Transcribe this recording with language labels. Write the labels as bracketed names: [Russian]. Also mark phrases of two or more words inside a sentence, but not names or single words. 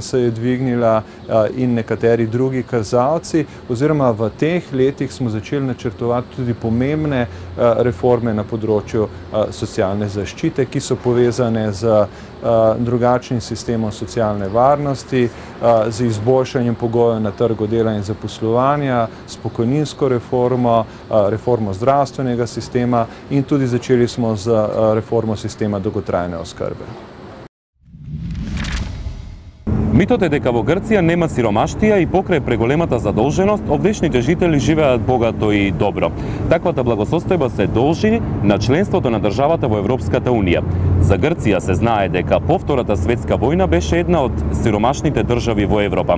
[Slovenian] se je dvignila in nekateri drugi kazalci, oziroma v teh letih smo začeli načrtovati tudi pomembne reforme na področju socialne zaščite, ki so povezane z drugačnim sistemom socialne varnosti, z izboljšanjem pogojev na trgu dela in zaposlovanja, s pokojninsko reformo, reformo zdravstvenega sistema in tudi začeli smo z reformo sistema dolgotrajne oskrbe. [Macedonian] Митот е дека во Грција нема сиромаштија и покрај преголемата задолженост, овдешните жители живеат богато и добро. Таквата благосостојба се должи на членството на државата во Европската Унија. За Грција се знае дека по Втората светска војна беше една од сиромашните држави во Европа.